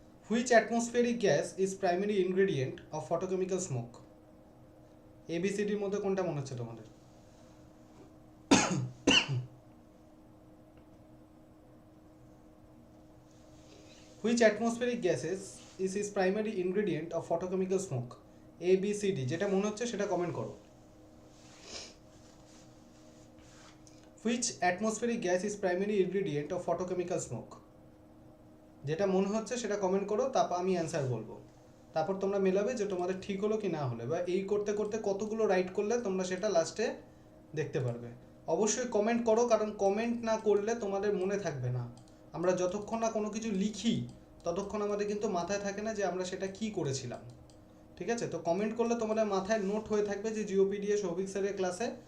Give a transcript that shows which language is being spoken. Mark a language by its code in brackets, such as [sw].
[en] Which atmospheric gas is primary ingredient of photochemical smoke? [bn] ABCD এর মধ্যে কোনটা মনে হচ্ছে তোমাদের? [en] Which atmospheric gases is primary ingredient of photochemical smoke? [bn] ABCD, যেটা মনে হচ্ছে সেটা কমেন্ট করো। [en] Which atmospheric gas is primary ingredient of photochemical smoke? [bn] যেটা মনে হচ্ছে সেটা কমেন্ট করো, তারপর আমি অ্যান্সার বলবো, তারপর তোমরা মেলাবে যে তোমাদের ঠিক হলো কি না হলো, বা এই করতে করতে কতগুলো রাইট করলে তোমরা সেটা লাস্টে দেখতে পারবে। অবশ্যই কমেন্ট করো, কারণ কমেন্ট না করলে তোমাদের মনে থাকবে না। আমরা যতক্ষণ না কোনো কিছু লিখি ততক্ষণ আমাদের কিন্তু মাথায় থাকে না যে আমরা সেটা কি করেছিলাম, ঠিক আছে? তো কমেন্ট করলে তোমাদের মাথায় নোট হয়ে থাকবে যে জিওপিডিএ সৌভিক স্যারের ক্লাসে